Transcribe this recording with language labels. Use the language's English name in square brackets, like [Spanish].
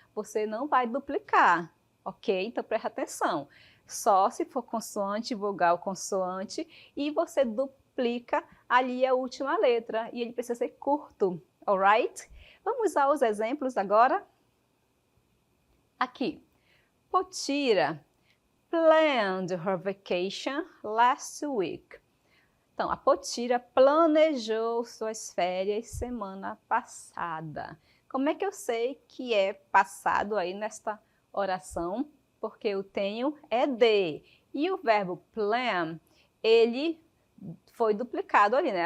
[Portuguese] Você não vai duplicar, ok? Então preste atenção. Só se for consoante, vogal, consoante, e você duplica ali a última letra, e ele precisa ser curto, alright? Vamos usar os exemplos agora? Aqui. [English] Potira planned her vacation last week. [Portuguese] Então, a Potira planejou suas férias semana passada. Como é que eu sei que é passado aí nesta oração? Porque eu tenho ED. E o verbo plan, ele foi duplicado ali, né?